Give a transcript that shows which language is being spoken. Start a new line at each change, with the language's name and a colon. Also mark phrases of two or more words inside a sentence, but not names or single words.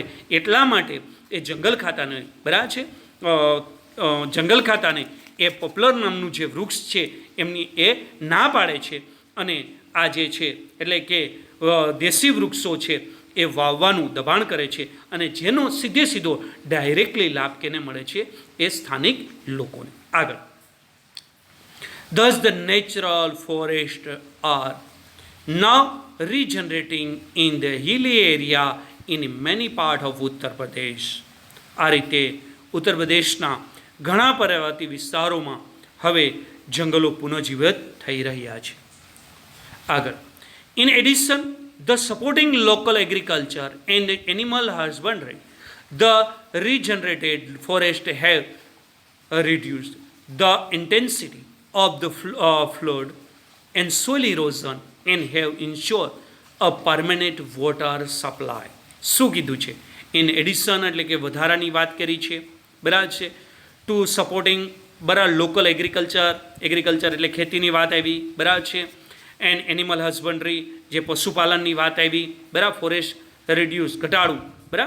Gujarati: એટલા માટે એ જંગલ ખાતાને, બરાબર છે, જંગલ ખાતાને એ પોપ્લર નામનું જે વૃક્ષ છે એમની એ ના પાડે છે અને આ જે છે એટલે કે દેશી વૃક્ષો છે એ વાવવાનું દબાણ કરે છે અને જેનો સીધો ડાયરેક્ટલી લાભ કેને મળે છે, એ સ્થાનિક લોકોને. આગળ,
English: thus the natural forests are now regenerating in the hilly area in many parts of Uttar Pradesh.
Gujarati: આ રીતે ઉત્તર પ્રદેશના ઘણા પર્વતીય વિસ્તારોમાં હવે જંગલો પુનઃજીવિત થઈ રહ્યા છે. આગળ,
English: in addition the supporting local agriculture and animal husbandry, the regenerated forest have reduced the intensity of the flood and soil erosion and have ensured a permanent water supply.
Gujarati: શું કીધું છે,
English: in addition
Gujarati: એટલે કે વધારાની વાત કરી છે, બરાબર છે.
English: to supporting,
Gujarati: બરાબર,
English: local agriculture
Gujarati: એટલે ખેતીની વાત આવી, બરાબર છે.
English: and animal husbandry
Gujarati: જે પશુપાલનની વાત આવી, બરાબર.
English: forest reduce
Gujarati: ઘટાડવું, બરાબર.